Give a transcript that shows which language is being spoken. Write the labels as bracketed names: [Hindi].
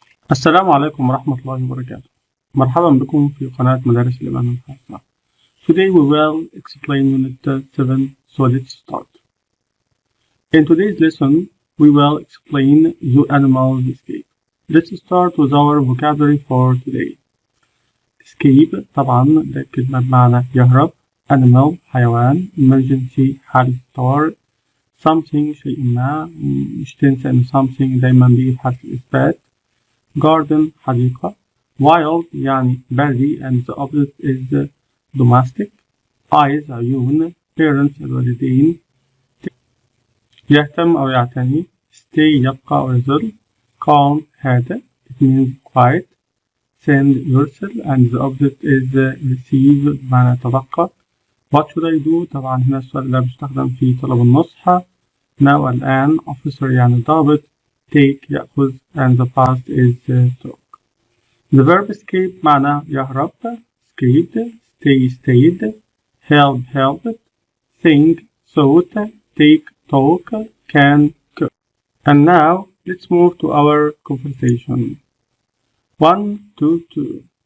[Arabic] السلام عليكم ورحمة الله وبركاته. مرحبا بكم في قناة مدارس الإمام الحسن. [English] Today we will explain Unit 7, so let's start. In today's lesson, we will explain you animals escape. Let's start with our vocabulary for today. [Arabic] Escape طبعا ده كلمة بمعنى يهرب. Animal حيوان. Emergency حالة طوارئ. Something شيء ما، مش تنسى إن something دايما بيجي في حالة الإثبات. [English] Garden حديقة. Wild [Arabic] يعني بري [English] and the opposite is domestic. [Arabic] Eyes عيون. Parents الوالدين. يهتم أو يعتني. Stay يبقى أو يظل. [English] Calm هادئ. It means quiet. Send يرسل and the opposite is receive [Arabic] بمعنى تلقى. [English] What should I do؟ [Arabic] طبعا هنا السؤال ده بيستخدم في طلب النصح. Now الآن. Officer يعني ضابط. [English] Take يأخذ and the past is took. The verb escape [Arabic] معناه يهرب. [English] Escaped. Stay stayed. Help helped. Think thought. Take talk. Can cook. And now let's move to our conversation. 1, 2, 2.